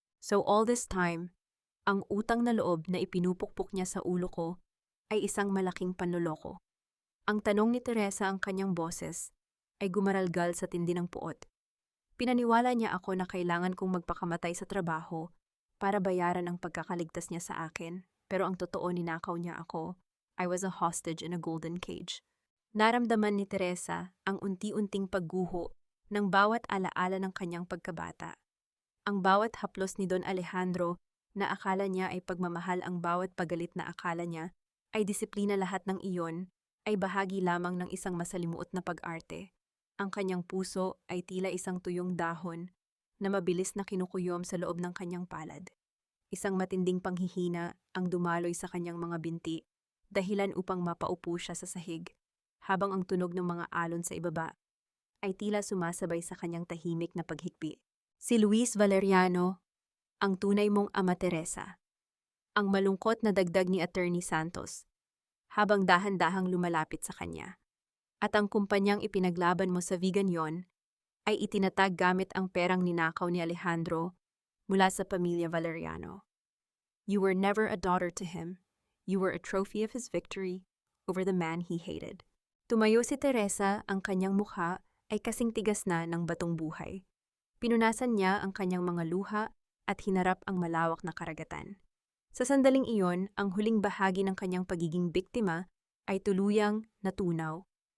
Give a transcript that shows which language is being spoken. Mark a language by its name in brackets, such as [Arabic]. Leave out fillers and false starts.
[English] So all this time, [Filipino] ang utang na loob na ipinupukpok niya sa ulo ko ay isang malaking panloloko. Ang tanong ni Teresa, ang kanyang boses, ay gumaralgal sa tindi ng puot. Pinaniwala niya ako na kailangan kong magpakamatay sa trabaho para bayaran ang pagkakaligtas niya sa akin, pero ang totoo ninakaw niya ako. [English] I was a hostage in a golden cage. [Filipino] Naramdaman ni Teresa ang unti-unting pagguho ng bawat alaala ng kanyang pagkabata. Ang bawat haplos ni Don Alejandro na akala niya ay pagmamahal, ang bawat pagalit na akala niya ay disiplina, lahat ng iyon ay bahagi lamang ng isang masalimuot na pag-arte. Ang kanyang puso ay tila isang tuyong dahon na mabilis na kinukuyom sa loob ng kanyang palad. Isang matinding panghihina ang dumaloy sa kanyang mga binti, dahilan upang mapaupo siya sa sahig, habang ang tunog ng mga alon sa ibaba ay tila sumasabay sa kanyang tahimik na paghikbi. Si Luis Valeriano, ang tunay mong ama, Teresa. Ang malungkot na dagdag ni Attorney Santos, habang dahan-dahang lumalapit sa kanya. At ang kumpanyang ipinaglaban mo sa vegan yon ay itinatag gamit ang perang ninakaw ni Alejandro mula sa pamilya Valeriano. [English] You were never a daughter to him. You were a trophy of his victory over the man he hated. [Filipino] Tumayo si Teresa, ang kanyang mukha ay kasing tigas na ng batong buhay. Pinunasan niya ang kanyang mga luha at hinarap ang malawak na karagatan. Sa sandaling iyon, ang huling bahagi ng kanyang pagiging biktima ay tuluyang natunaw.